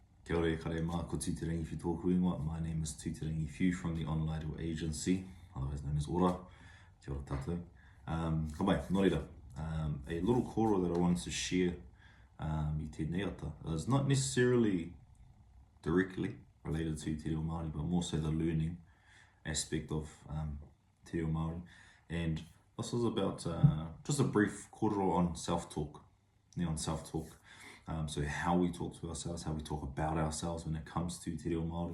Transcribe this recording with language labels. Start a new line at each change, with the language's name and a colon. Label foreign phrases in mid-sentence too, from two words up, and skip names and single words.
Māori: Kia ora e kare mā, ko Tūtirangi Whiu tōku ingoa.
English: My name is Tūtirangi Whiu from the Onlido Agency, otherwise known as Ora.
Māori: Kia ora tātou. Ka mai, nō reira.
English: A little kōrero that I wanted to share
Māori: i tēnei ata
English: is not necessarily directly related to Te Reo Māori, but more so the learning aspect of Te Reo Māori. And this is about just a brief kōrero on self-talk. On self-talk. So how we talk to ourselves, how we talk about ourselves when it comes to Te Reo Māori.